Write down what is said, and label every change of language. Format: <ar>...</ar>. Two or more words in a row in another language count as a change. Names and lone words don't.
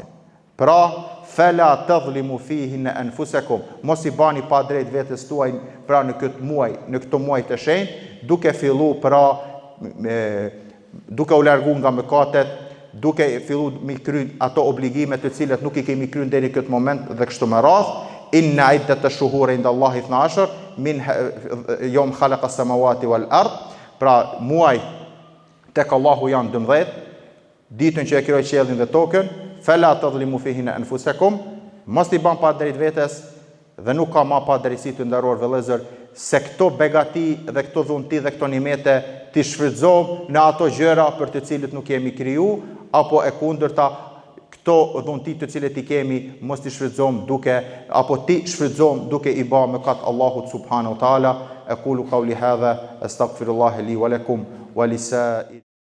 <sq>Pra,</sq> <ar>فلا تظلموا فيه أنفسكم,</ar> <sq>mos i bani pa drejt vetes tuaj pra në këtë muaj të shenjtë, duke fillu pra duke u largu nga mëkatet, duke fillu mi kry ato obligime të cilat nuk i kemi kryer deri këtë moment dhe kështu me radhë.</sq> <ar>إن عدة الشهور عند الله 12 من يوم خلق السماوات والأرض.</ar> <sq>Pra muaj tek Allahu janë 12, ditën që e krijoi qiellin dhe tokën.</sq> <ar>فلا تظلموا فيه أنفسكم,</ar> <sq>mos i ban pa drejt vetes dhe nuk ka ma pa drejtësi të nderuar vëllezër se këto begati dhe këto dhunti dhe këto nimete ti shfrytëzojmë në ato gjëra për të cilët nuk jemi kriju, apo e kundërta, këto dhunti të cilët i kemi mos ti shfrytëzojmë duke i bë mëkat Allahut</sq> <ar>سبحانه وتعالى. أقول قولي هذا أستغفر الله لي ولكم ولسا</ar>